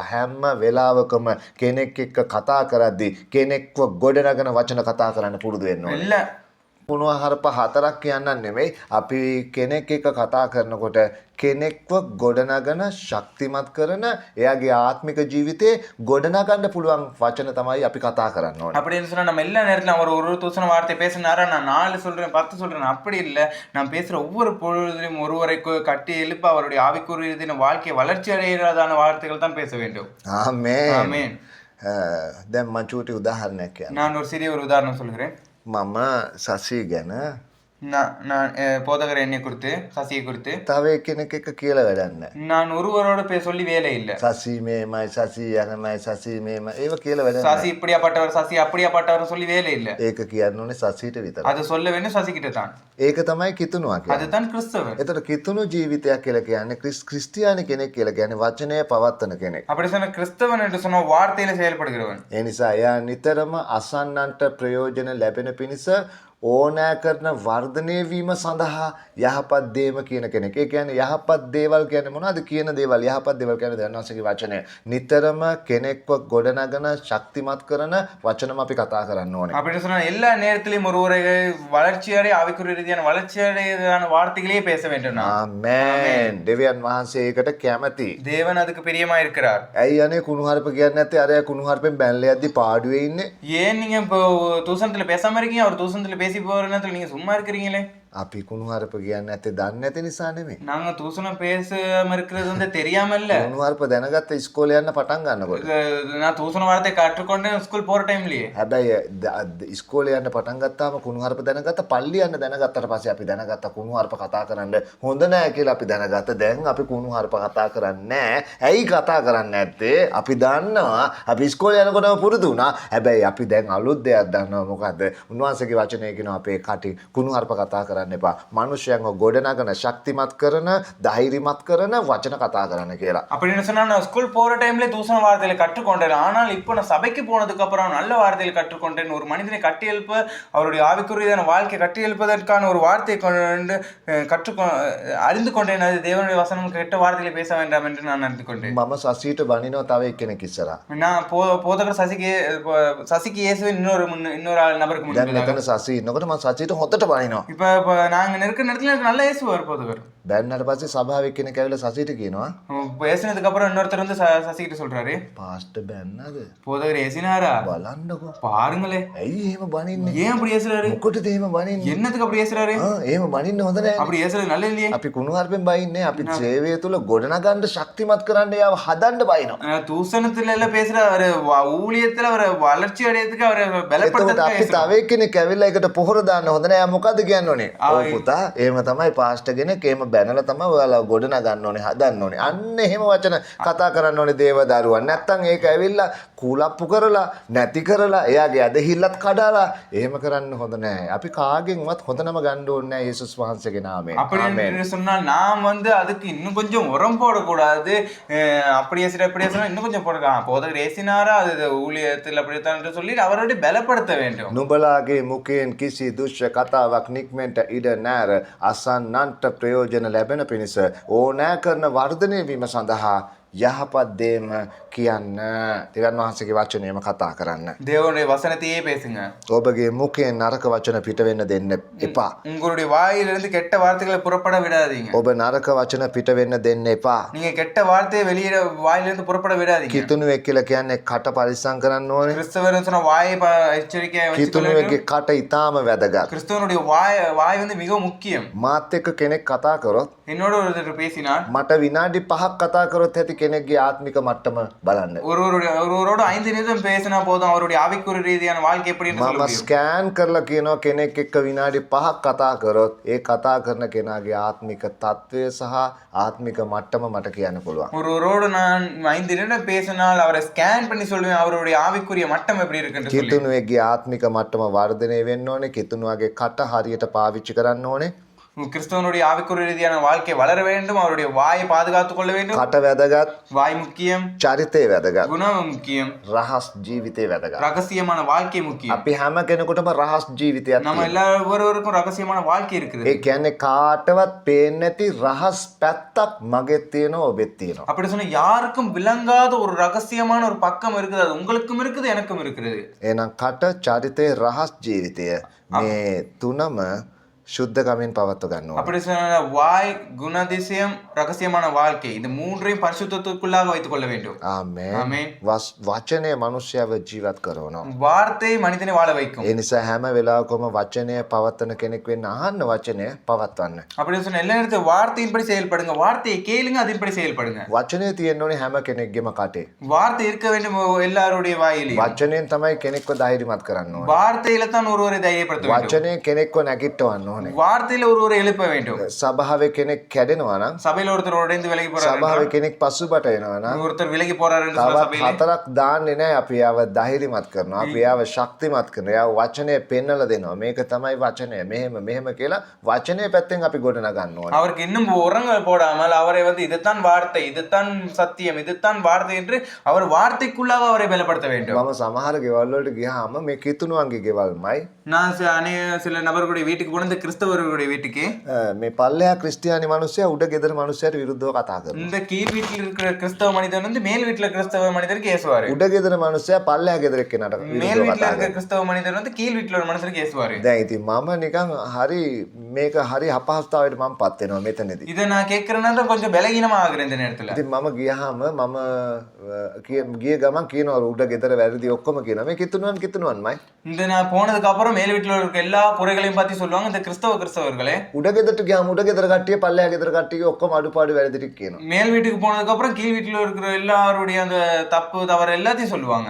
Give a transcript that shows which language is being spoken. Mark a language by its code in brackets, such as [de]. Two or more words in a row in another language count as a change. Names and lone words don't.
[si] හැම වෙලාවකම කෙනෙක් එක්ක කතා කරද්දී කෙනෙක්ව ගොඩනගන වචන කතා කරන්න පුරුදු වෙන්න ඕනේ. [ta] இல்ல [si] කුණුහරුප 4ක් කියන්නන් නෙමෙයි. අපි කෙනෙක් එක්ක කතා කරනකොට කෙනෙක්ව ගොඩනගන ශක්තිමත් කරන එයාගේ ආත්මික ජීවිතේ ගොඩනගන්න පුළුවන් වචන තමයි අපි කතා කරන්න ඕනේ. [ta] அப்படின்னு சொன்னா நம்ம எல்லா நேரத்துல அவர் ஒரு தூசண வார்த்தை பேசினாரா, நான் 4 சொல்றேன் 10 சொல்றேன், அப்படி இல்ல. நான் பேசுற ஒவ்வொரு பொழுதிலும் ஒருவரை கட்டி எழுப்ப அவருடைய ஆவிக்குரிய வாழ்க்கை வளர்ச்சி அடைகிறதான வார்த்தைகள் தான் பேச வேண்டும். [si] ආමේන්. [ta] ஆமென். [si] දැන් මම චූටි උදාහරණයක් කියන්නම්. [ta] நான் ஒரு சிறிய ஒரு உதாரணம் சொல்கிறேன். [si] මම සසී ගැන [ta] நான் போதகர் என்னை குறித்து, சசியை குறித்து [si] තව එක්කෙනෙක් එක්ක කියලා වැඩක් නැහැ. [ta] நான் ஒருவரோட சொல்லி வேலை இல்ல. [si] සසී මේමයි සසී යනමයි සසී මේමයි ඒව කියලා වැඩක් නැහැ. [ta] சசி இப்படியாப்பட்டவர், சசி அப்படியாப்பட்டவர் சொல்லி வேலை இல்ல. [si] ඒක කියන්න ඕනේ සසීට විතරයි. [ta] அது சொல்ல வேண்டும் சசி கிட்ட தான். [si] ඒක තමයි කිතුනුවා කියන්නේ. [ta] அதுதான் கிறிஸ்தவர். [si] එතකොට කිතුණු ජීවිතයක් කියලා කියන්නේ ක්‍රිස්තියානි කෙනෙක් කියලා කියන්නේ වචනය පවත්වන කෙනෙක්. [ta] அப்படி சொன்ன கிறிஸ்தவன் என்று சொன்ன வார்த்தையில செயல்படுகிறவன். [si] ඒ නිසා එයා නිතරම අසන්නන්ට ප්‍රයෝජන ලැබෙන පිණිස ඕනෑ කරන වර්ධනය වීම සඳහා යහපත් දේම කියන කෙනෙක්. ඒ කියන්නේ යහපත් දේවල් කියන්නේ මොනවද? කියන දේවල් යහපත් දේවල් කියන්නේ දන්නවසගේ වචනය. නිතරම කෙනෙක්ව ගොඩනගන ශක්තිමත් කරන වචනම අපි කතා කරන්න ඕනේ. [ta] அப்படி சொன்னா எல்லா நேரத்திலும் ஒருவரை வளர்ச்சியடைய ஆவிக்குரிய ரீதியான வளர்ச்சியடையதான வார்த்தைகளே பேச வேண்டும். [si] ආමේන්. දෙවියන් වහන්සේ ඒකට කැමති. [ta] தேவன் அதுக்கு பிரியமா இருக்கிறார். [si] ඇයි අනේ කුණුහරුප කියන්නේ නැත්තේ? අර කුණුහරුපෙන් බැනලා යද්දි පාඩුවේ ඉන්නේ. [ta] ஏன் நீங்க இப்போ தூசணத்துல பேசாம இருக்கீங்க, அவர் தூசணத்துல பேசி போற நேரத்துல நீங்க சும்மா இருக்கிறீங்களே? [si] අපි කුණුහරුප කියන්නේ නැත්තේ දන්නේ නැති නිසා නෙමෙයි. [ta] நாங்க தூசணம் பேசாம இருக்கிறது வந்து தெரியாம இல்ல. [si] කුණුහරුප දැනගත්ත ඉස්කෝලේ යන්න පටන් ගන්නකොට. [ta] நான் தூசண வார்த்தை கற்றுக்கொண்டேன் ஸ்கூல் போற டைம்லயே. [si] හැබැයි ඉස්කෝලේ යන්න පටන් ගත්තාම කුණුහරුප දැනගත්ත පල්ලි යන්න දැනගත්තට පස්සේ අපි දැනගත්ත කුණුහරුප කතා කරන්න හොඳ නැහැ කියලා අපි දැනගත්ත. දැන් අපි කුණුහරුප කතා කරන්නේ නැහැ. ඇයි කතා කරන්නේ නැත්තේ? අපි දන්නවා අපි ඉස්කෝලේ යනකොටම පුරුදු වුණා. හැබැයි අපි දැන් අලුත් දෙයක් දන්නවා. මොකද්ද? උන්වහන්සේගේ වචනේ කියනවා අපේ කටි කුණුහරුප කතා කරන්න එපා. මනුෂ්‍යයන්ව ගොඩනගන ශක්තිමත් කරන ධෛර්යමත් කරන වචන කතා කරන්න කියලා. [ta] அப்படின்னு சொன்னா நான் ஸ்கூல் போற டைம்ல தூசண வார்த்தையில கற்றுக்கொண்டேன். ஆனால் இப்போ நான் சபைக்கு போனதுக்கு அப்புறம் நல்ல வார்த்தையில் கற்றுக்கொண்டேன். ஒரு மனிதனை கட்டி எழுப்ப அவருடைய ஆவிக்குரியதான வாழ்க்கை கட்டி எழுப்பதற்கான ஒரு வார்த்தையை கொண்டு அறிந்து கொண்டேன். அது தேவனுடைய வசனம் கெட்ட வார்த்தையில பேச வேண்டாம் என்று நான் அறிந்து கொண்டேன். [si] මම සසීට බනිනවා තව එක්කෙනෙක් ඉස්සරහා. [ta] நான் போதகர் சசிக்கு இயேசுவின் இன்னொரு நபருக்கு [si] දැන් [ta] முன்னாடி [si] මෙතන සසී ඉන්නකොට මම සසීට හොතට බනිනවා. [ta] இப்ப நாங்க இருக்கிற நேரத்துல எனக்கு நல்ல இயேசுவார் போதகர். [si] බැන්නට පස්සේ සභාවේ එක්කෙනෙක් ඇවිල්ලා සසීට කියනවා [ta] பேசினதுக்கு அப்புறம் இன்னொருத்தர் வந்து சசிகிட்ட சொல்றாரு, [si] පාස්ටර් බැන්නද? [ta] போதகர் ஏசினாரா? [si] බලන්නකෝ. [ta] பாருங்களே, [si] ඇයි එහෙම බනින්නේ? [ta] ஏன் அப்படி ஏசுறாரு? [si] මොකටද එහෙම බනින්නේ? [ta] என்னத்துக்கு அப்படி ஏசுறாரு? [si] එහෙම බනින්න හොඳ නැහැ. [ta] அப்படி ஏசுறது நல்ல இல்லையே. [si] අපි කුණුහරුපෙන් බයින්නේ අපි සේවය තුල ගොඩනගන්න ශක්තිමත් කරන්න යාව හදන්න බයිනවා. [ta] தூசணத்துல எல்லாம் பேசுற அவரு ஊழியத்துல அவர் வளர்ச்சி அடையறதுக்கு அவரை [si] එතකොට [ta] பலப்படுத்துறதுக்கு [si] අපි තව එක්කෙනෙක් ඇවිල්ලා ඒකට පොහොර දාන්න හොඳ නැහැ. මොකද්ද කියන්න ඕනේ? ඔව් පුතා, එහෙම තමයි පාස්ටර් කෙනෙක් එහෙම බැනලා තමයි ඔයාලා ගොඩනගන්න ඕනේ, හදන්න ඕනේ. අන්න එහෙම වචන කතා කරන්න ඕනේ දේවදරුවන්. නැත්තම් ඒක ඇවිල්ලා කුලප්පු කරලා නැති කරලා එයාගේ ඇදහිල්ලත් කඩලා එහෙම කරන්න හොඳ නැහැ. අපි කාගෙන්වත් හොඳ නම ගන්න ඕනේ නැහැ යේසුස් වහන්සේගේ නාමයෙන්. [ta] அப்படின்னு சொன்னால் நாம் வந்து அதுக்கு இன்னும் கொஞ்சம் உரம் போடக்கூடாது. அப்படி ஏசுனா இன்னும் கொஞ்சம் போடலாம். போதகர் ஏசினாரா அது ஊழியத்தில் அப்படித்தான் என்று சொல்லி அவரோட பலப்படுத்த வேண்டும். [si] නුඹලාගේ මුඛයෙන් කිසි දුෂ්ට කතාවක් නික්මෙන්ට ඉඩ නැර අසන්නන්ට ප්‍රයෝජන ලැබෙන පිණිස ඕනෑ කරන වර්ධනය වීම සඳහා යහපත් දේම කියන්න. දෙවියන් වහන්සේගේ වචනයම කතා කරන්න. [ta] தேவனுடைய வசனத்தையே பேசுங்க. [si] ඔබගේ මුඛයෙන් නරක වචන පිට වෙන්න දෙන්න එපා. [ta] உங்களுடைய வாயிலிருந்து கெட்ட வார்த்தைகளை புறப்பட விடாதீங்க. [si] ඔබ නරක වචන පිට වෙන්න දෙන්න එපා. [ta] நீங்க கெட்ட வார்த்தையை வெளியிட வாயிலிருந்து புறப்பட விடாதீங்க. [si] කිතුණුවෙක් කියලා කියන්නේ කට පරිස්සම් කරන්න ඕනේ. [ta] கிறிஸ்தவர் சொன்ன வாயை எச்சரிக்கையா வச்சுக்கொள்ள வேண்டும். [si] කිතුණුවෙක්ගේ කට ඊටාම වැදගත්. [ta] கிறிஸ்தவனுடைய வாய் வந்து மிக முக்கியம். [si] මාත් එක්ක කෙනෙක් කතා කරොත් [ta] என்னோட ஒருத்தர் பேசினார், [si] මට විනාඩි 5ක් කතා කරොත් ඇති කෙනෙක්ගේ ආත්මික මට්ටම බලන්න. [ta] ஒருவரோட 5 நிமிடம் பேசினா போதும் அவருடைய ஆவிக்குரிய ரீதியான வாழ்க்கை எப்படி என்று சொல்ல [si] මම [ta] முடியும். [si] ස්කෑන් කරලා කියනවා කෙනෙක් එක්ක විනාඩි 5ක් කතා කරොත් ඒ කතා කරන කෙනාගේ ආත්මික තත්වය සහ ආත්මික මට්ටම මට කියන්න පුළුවන්. [ta] ஒருவரோடு நான் 5 நிமிடம் பேசினால் அவரை ஸ்கேன் பண்ணி சொல்லுவேன் அவருடைய ஆவிக்குரிய மட்டம் எப்படி இருக்குன்னு சொல்லி. [si] කිතුණුවෙක්ගේ ආත්මික මට්ටම වර්ධනය වෙන්න ඕනේ. කිතුණුවගේ කට හරියට පාවිච්චි කරන්න ඕනේ. [ta] கிறிஸ்தவனுடைய ஆவிக்குரிய ரீதியான வாழ்க்கை வளர வேண்டும். அவருடைய வாயை பாதுகாத்துக் கொள்ள வேண்டும். [si] කට වැදගත්, [ta] வாய் முக்கியம், [si] චරිතය වැදගත්, [ta] குணம் முக்கியம், [si] රහස් ජීවිතය වැදගත්. [ta] ரகசியமான வாழ்க்கை முக்கியம். [si] අපි හැම කෙනෙකුටම රහස් ජීවිතයක් [ta] நம்ம [si] තියෙනවා. [ta] ஒவ்வொருவருக்கும் ரகசியமான வாழ்க்கை இருக்குது. [si] ඒ කියන්නේ කාටවත් පේන්නේ නැති රහස් පැත්තක් මගෙත් තියෙනවා, ඔබෙත් තියෙනවා. [ta] அப்படி சொன்னா யாருக்கும் விளங்காத ஒரு ரகசியமான ஒரு பக்கம் இருக்குது. அது உங்களுக்கும் இருக்குது, எனக்கும் இருக்குது. [si] එහෙනම් කට, චරිතය, රහස් ජීවිතය මේ තුනම සුද්ධකමින් පවත්ව ගන්න ඕනේ. [ta] அப்படி சொன்ன வாய், குணதிசயம், ரகசியமான வாழ்க்கை இந்த மூன்றையும் பரிசுத்தத்துக்குள்ளாக வைத்துக் கொள்ள வேண்டும். [si] ආමේන්. [ta] ஆமென். [si] වචනය මනුෂ්‍යව ජීවත් කරනවා. [ta] வார்த்தை மனிதனை வாழ வைக்கும். [si] ඒ නිසා හැම වෙලාවකම වචනය පවත්වන කෙනෙක් වෙන්න අහන්න වචනය පවත්වන්න. [ta] அப்படி சொன்ன எல்லா நேரத்தையும் வார்த்தையின்படி செயல்படுங்க. வார்த்தையை கேளுங்க, அதன்படி செயல்படுங்க. [si] වචනය තියෙන්න ඕනේ හැම කෙනෙක්ගේම කටේ. [ta] வார்த்தை இருக்க வேண்டும் எல்லாருடைய வாயிலையும். [si] වචනයෙන් තමයි කෙනෙක්ව ධෛර්යමත් කරන්න ඕනේ. [ta] வார்த்தையில தான் ஒருவரை தைரியப்படுத்த வேண்டும். [si] වචනයෙන් කෙනෙක්ව නැගිටවන්න ඕනේ. [ta] வார்த்தையில ஒருவரை எழுப்ப வேண்டும். [si] සභාවේ කෙනෙක් කැඩෙනවා නම්, [ta] சபையில ஒருத்தர் உடைந்து விலகி போறாரு, [si] සභාවේ කෙනෙක් පසුබට එනවා නම් [ta] ஒருத்தர் விலகி போறாரு என்று சொல்ல [si] තවත් [ta] சபையில [si] හතරක් දාන්නේ නැහැ. අපි යාව ධෛර්යමත් කරනවා. අපි යාව ශක්තිමත් කරනවා. යාව වචනය පෙන්නලා දෙනවා. මේක තමයි වචනය. මෙහෙම මෙහෙම කියලා වචනය පැත්තෙන් අපි ගොඩනගන්න ඕනේ. [ta] அவருக்கு இன்னும் உரங்கள் போடாமல் அவரை வந்து இதுதான் வார்த்தை, இதுதான் சத்தியம், இதுதான் வார்த்தை என்று அவர் வார்த்தைக்குள்ளாக அவரை பலப்படுத்த வேண்டும். [si] මම සමහර ගෙවල් වලට ගියාම මේ කිතුණුවන්ගේ ගෙවල්මයි [ta] நான் சில நபர்களுடைய வீட்டுக்கு போனது கிறிஸ்தவர்களுடைய வீட்டுக்கு. [si] මේ පල්ලෙහා ක්‍රිස්තියානි මිනිස්සයා උඩ ගෙදර මිනිස්සයාට විරුද්ධව කතා කරනවා. [ta] இந்த கீழ் வீட்டில் இருக்கிற கிறிஸ்தவ மனிதன் வந்து மேல் வீட்டுல கிறிஸ்தவ மனிதருக்கு ஏசுவாரு. [si] උඩ ගෙදර මිනිස්සයා පල්ලෙහා ගෙදර කෙනාට [ta] மேல் [si] විරුද්ධව [ta] வீட்டுல [si] කතා [ta] இருக்கிற [si] කරනවා. [ta] கிறிஸ்தவ மனிதர் வந்து கீழ் வீட்டுல ஒரு மனுஷருக்கு ஏசுவாரு. [si] දැන් ඉතින් මම නිකන් හරි මේක හරි අපහසුතාවයට මම පත් වෙනවා මෙතනදී. [ta] இதை நான் கேட்கறேன்னா தான் கொஞ்சம் பலகீனமா ஆகுறேன் இந்த நேரத்துல. [si] ඉතින් මම ගියාම මම ගිය ගමන් කියනවා උඩ ගෙදර වැරදි ඔක්කොම කියනවා. මේ කිතුණුවන්මයි. [ta] இந்த நான் போனதுக்கு அப்புறம் மேல் வீட்டுல இருக்க எல்லா குறைகளையும் பத்தி சொல்லுவாங்க இந்த கிறிஸ்தவர்களே. [si] උඩ ගෙදරට ගියාම උඩ ගෙදර කට්ටිය පල්ලෙහා ගෙදර කට්ටිය ඔක්කොම අඩුපාඩු වැරදි ටික කියනවා. [ta] மேல் வீட்டுக்கு போனதுக்கு அப்புறம் கீழ் வீட்டுல இருக்கிற எல்லாருடைய அந்த தப்பு தவறு எல்லாத்தையும் சொல்லுவாங்க.